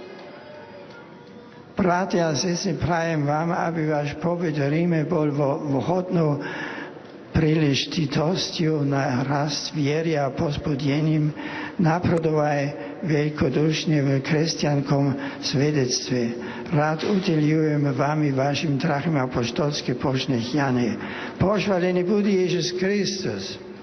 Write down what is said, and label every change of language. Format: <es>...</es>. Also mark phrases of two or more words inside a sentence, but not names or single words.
<sk>Bratia, sestry, prajem vám, aby váš pobyt v Ríme bol vhodnou príležitosťou na rast viery a povzbudením, napredovať veľkodušne v kresťanskom svedectve. Rád udeľujem vám i vašim drahým apoštolské požehnanie. Pochválený bude Ježiš Kristus.</sk>